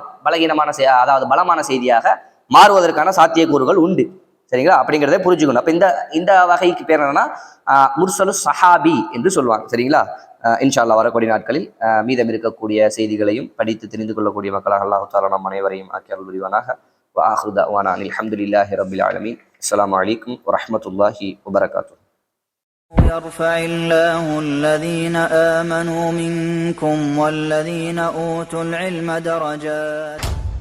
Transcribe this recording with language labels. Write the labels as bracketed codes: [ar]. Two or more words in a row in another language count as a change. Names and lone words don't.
[ta] பலகீனமான அதாவது பலமான செய்தியாக மாறுவதற்கான சாத்தியக்கூறுகள் உண்டு. சரிங்களா? அப்படிங்கிறத புரிஞ்சுக்கணும். அப்ப இந்த வகைக்கு பேர் என்னன்னா [ar] مرسل صحابي [ta] என்று சொல்லுவாங்க. சரிங்களா? [ar] إن شاء الله [ta] வரக்கூடிய நாட்களில் மீதம் இருக்கக்கூடிய செய்திகளையும் படித்து தெரிந்து கொள்ளக்கூடிய மக்களாக [ar] الله تعالى [ta] நம் அனைவரையும் ஆக்கி அருள் புரிவானாக. [ar] وآخر دعوانا الحمد لله رب العالمين. السلام عليكم ورحمة الله وبركاته. يرفع الله الذين آمنوا منكم والذين أوتوا العلم درجات.